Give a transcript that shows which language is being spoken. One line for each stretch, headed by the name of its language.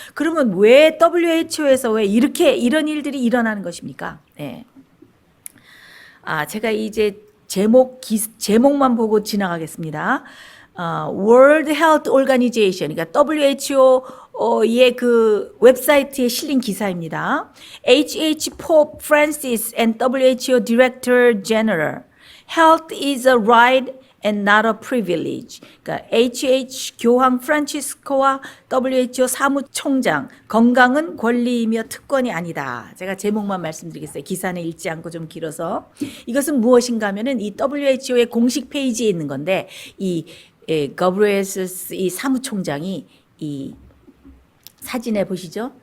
Korean: 그러면 왜 WHO에서 왜 이런 일들이 일어나는 것입니까? 제가 이제 제목만 보고 지나가겠습니다. World Health Organization, 그러니까 WHO의 그 웹사이트에 실린 기사입니다.
English: H.H. Pope Francis and WHO Director General, Health is a right and not a privilege.
Korean: 그러니까 H.H. 교황 프란치스코와 WHO 사무총장, 건강은 권리이며 특권이 아니다. 제가 제목만 말씀드리겠어요. 기사는 읽지 않고 좀 길어서. 이것은 무엇인가 하면은 이 WHO의 공식 페이지에 있는 건데 이 거브리에스 이 사무총장이 이 사진에 보시죠?